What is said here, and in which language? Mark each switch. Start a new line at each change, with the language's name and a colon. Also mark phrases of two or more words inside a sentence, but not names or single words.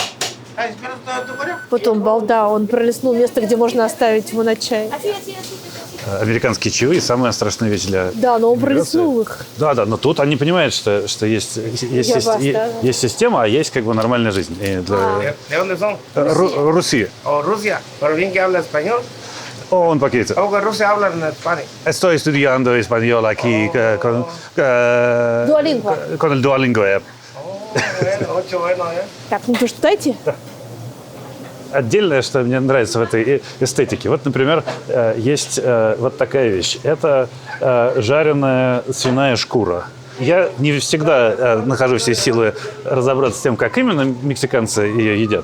Russian: Потом балда, он пролистнул место, где можно оставить его на чай. американские чаевые – самая страшная вещь для Да, но он иммиграции. пролистнул их. Да, но тут они понимают, что есть система, а есть как бы нормальная жизнь. И для...
Spanish: ¿De dónde son?
Russian: Руси.
Spanish: O Rusia. Pero bien que habla español. Un poquito. O que Rusia hablan en España. Estoy estudiando español aquí Duolingo. con el Duolingo. Bueno, mucho bueno, ¿eh?
Russian: Так, ну то что, дайте. Отдельное, что мне нравится в этой эстетике. Вот, например, есть вот такая вещь. Это жареная свиная шкура. Я не всегда нахожу все силы разобраться с тем, как именно мексиканцы ее едят.